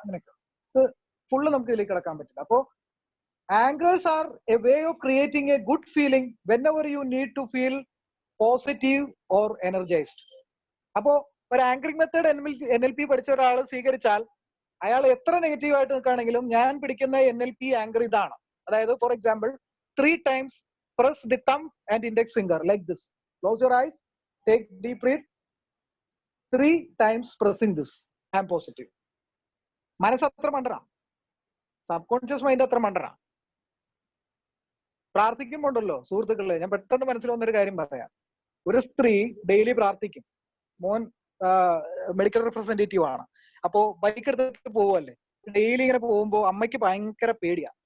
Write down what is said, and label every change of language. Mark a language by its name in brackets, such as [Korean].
[Malayalam] അങ്ങനെയൊക്കെ ഫുള്ള് നമുക്ക് ഇതിലേക്ക് കിടക്കാൻ പറ്റില്ല. അപ്പോ [English] Anchors are a way of creating a good feeling whenever you need to feel positive or energized. [Malayalam] അപ്പോ ഒരു ആങ്കറിംഗ് മെത്തേഡ് NLP പഠിച്ച ഒരാൾ സ്വീകരിച്ചാൽ അയാൾ എത്ര നെഗറ്റീവ് ആയിട്ട് നിൽക്കുകയാണെങ്കിലും ഞാൻ പിടിക്കുന്ന NLP ആങ്കർ ഇതാണ്. അതായത് [English] For example 3 times press the thumb and index finger like this. Close your eyes, take deep breath. 3 times pressing this. I am positive. [Malayalam] മനസ്സ് അത്ര മണ്ടന, സബ് കോൺഷ്യസ് മൈൻഡ് അത്ര മണ്ടന. പ്രാർത്ഥിക്കുമ്പോണ്ടല്ലോ സുഹൃത്തുക്കളെ, ഞാൻ പെട്ടെന്ന് മനസ്സിൽ വന്നൊരു കാര്യം പറയാം. ഒരു സ്ത്രീ ഡെയിലി പ്രാർത്ഥിക്കും. മോൻ മെഡിക്കൽ റെപ്രസെന്റേറ്റീവ് ആണ്. അപ്പോ ബൈക്ക് എടുത്തിട്ട് പോവല്ലേ, ഡെയിലി ഇങ്ങനെ പോകുമ്പോ അമ്മയ്ക്ക് ഭയങ്കര പേടിയാ.